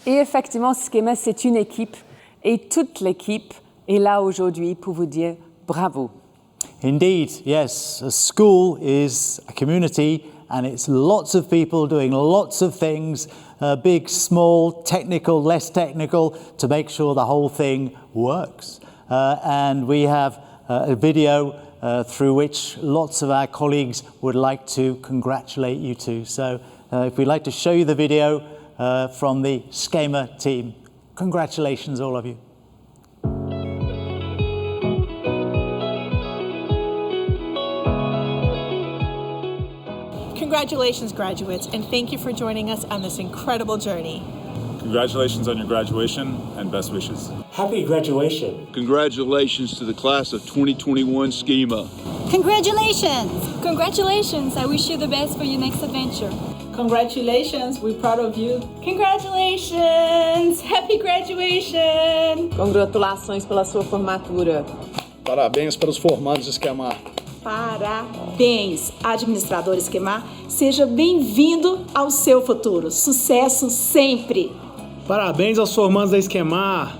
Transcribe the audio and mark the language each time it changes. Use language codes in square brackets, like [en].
[fr] Et effectivement, Schema, c'est une équipe et toute l'équipe est là aujourd'hui pour vous dire bravo. [en] Indeed, yes. A school is a community and it's lots of people doing lots of things, big, small, technical, less technical, to make sure the whole thing works. And we have a video through which lots of our colleagues would like to congratulate you to. So if we'd like to show you the video from the Schema team. Congratulations, all of you. Congratulations, graduates, and thank you for joining us on this incredible journey. Congratulations on your graduation and best wishes. Happy graduation. Congratulations to the class of 2021 Schema. Congratulations! Congratulations! I wish you the best for your next adventure. Congratulations, we're proud of you. Congratulations! Happy graduation! [pt] Congratulações pela sua formatura. Parabéns para os formandos de Schema. Parabéns, administrador Schema. Seja bem-vindo ao seu futuro. Sucesso sempre! Parabéns aos formandos da Schema.